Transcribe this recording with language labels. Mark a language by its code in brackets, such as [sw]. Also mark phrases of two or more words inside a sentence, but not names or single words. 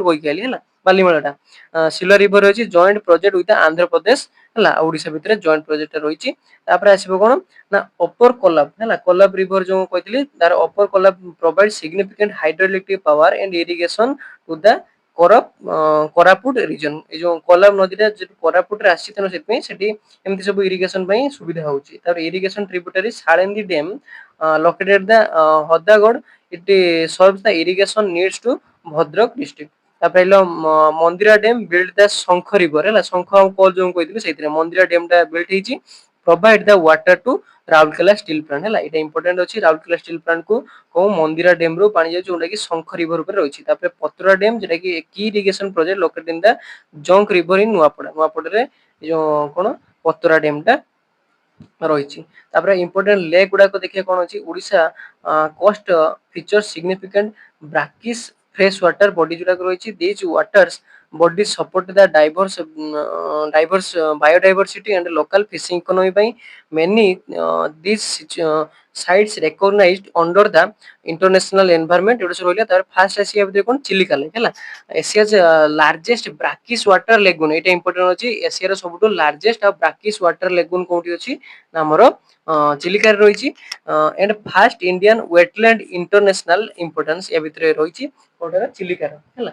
[or] କହିକି ଆଇଲି ହେଲା ବାଲିମେଳାଟା ସିଲୁଆ ରିଭର ଅଛି [en] joint project with Andhra Pradesh [or] ହେଲା ଓଡିଶା ଭିତରେ [en] joint project [or] ରହିଛି ତାପରେ ଆସିବ କଣ ନା ଅପର କୋଲାବ ହେଲା କୋଲାବ ରିଭର ଯୋଉ କହିଥିଲି ତାର ଅପର କୋଲାବ [en] provide significant hydro electric power and irrigation to the Koraput region [or] ଏଇ ଯୋଉ କୋଲାବ ନଦୀଟା କୋରାପୁଟରେ ଆସିଛି ତେଣୁ ସେଥିପାଇଁ ସେଠି ଏମିତି ସବୁ ଇରିଗେସନ ପାଇଁ ସୁବିଧା ହଉଛି ତାପରେ [en] irrigation tributary [or] ସାଳେନ୍ଦୀ ଡ୍ୟାମ [en] located the Hodagod it serves the irrigation needs to Bhadrak district [or] ତାପରେ ହେଲା ମନ୍ଦିରା ଡ୍ୟାମ ବିଲ୍ଡ [en] the Sankh River [or] ହେଲା ଶଙ୍ଖ ଆଉ କଲ ଯୋଉ କହିଥିଲି ସେଇଥିରେ ମନ୍ଦିରା ଡ୍ୟାମ ଟା ବିଲ୍ଡ ହେଇଛି [en] provide the water to Rourkela Steel Plant [or] ହେଲା ଏଇଟା ଇମ୍ପୋର୍ଟାଣ୍ଟ ଅଛି ରାଉରକେଲା ଷ୍ଟିଲ ପ୍ଲାଣ୍ଟ କୁ କୋଉ ମନ୍ଦିରା ଡ୍ୟାମ ରୁ ପାଣି ଯାଉଛି ଯୋଉଟା କି ଶଙ୍ଖ ରିଭର ଉପରେ ରହିଛି ତାପରେ ପତରା ଡ୍ୟାମ ଯୋଉଟା କି [en] irrigation project located in the Jonk River in [or] ନୂଆପଡାରେ ଯୋଉ କଣ ପତରା ଡ୍ୟାମ ଟା ରହିଛି ତାପରେ ଇମ୍ପୋର୍ଟାଣ୍ଟ ଲେକ୍ ଗୁଡାକ ଦେଖିବା କଣ ଅଛି ଓଡିଶା [en] coast feature significant brackish fresh water body [or] ଯୋଉଟାକ ରହିଛି [en] these waters bodies support the diverse biodiversity and local fishing economy by many these sites recognized under the international environment [or] ଏଗୁଡ଼ା ସବୁ ରହିଲା। ତାପରେ ଫାର୍ଷ୍ଟ ଆସିବା ଭିତରେ କ'ଣ ଚିଲିକା ଲେକ୍ ହେଲା। [en] Asia's largest brackish water lagoon, [or] ଏଇଟା ଇମ୍ପୋର୍ଟାଣ୍ଟ ଅଛି। ଏସିଆର ସବୁଠୁ ଲାର୍ଜେଷ୍ଟ ଆଉ [en] brackish water lagoon [or] କୋଉଠି ଅଛି ନା ଆମର ଚିଲିକାରେ ରହିଛି। [en] and first Indian wetland international importance [or] ଏ ଭିତରେ ରହିଛି କୋଉଟାର ଚିଲିକାର ହେଲା।